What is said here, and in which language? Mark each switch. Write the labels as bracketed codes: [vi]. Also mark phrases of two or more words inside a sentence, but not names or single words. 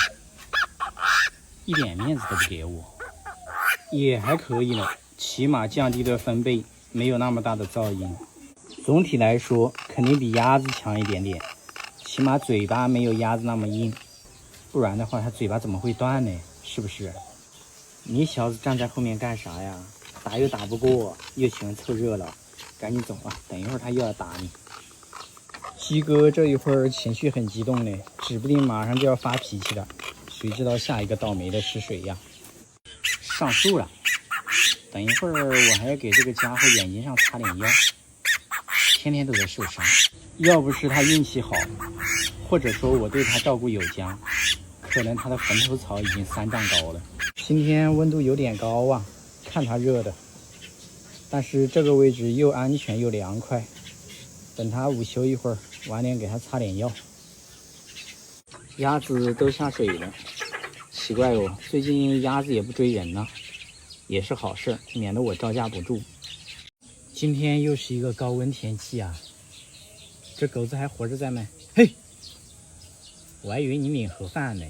[zh] 一點面子都不給我，也還可以了，起碼降低了分貝，沒有那麼大的噪音。總體來說，肯定比鴨子強一點點，起碼嘴巴沒有鴨子那麼硬，不然的話，它嘴巴怎麼會斷呢？是不是？你小子站在後面幹啥呀？打又打不過，又喜歡湊熱鬧，趕緊走吧，等一會兒他又要打你。雞哥這一會兒情緒很激動呢，指不定馬上就要發脾氣了，誰知道下一個倒霉的是誰呀？上樹了，等一會兒我還要給這個家伙眼睛上擦點藥，天天都在受傷。要不是他運氣好，或者說我對他照顧有加，可能他的墳頭草已經3丈高了。今天溫度有點高啊，看他熱的，但是這個位置又安全又涼快。等他午休一會兒，晚點給他擦點藥。鴨子都下水了，奇怪哦，最近鴨子也不追人了，也是好事，免得我招架不住。今天又是一個高溫天氣啊，這狗子還活着在嗎？嘿，我還以為你領盒飯呢。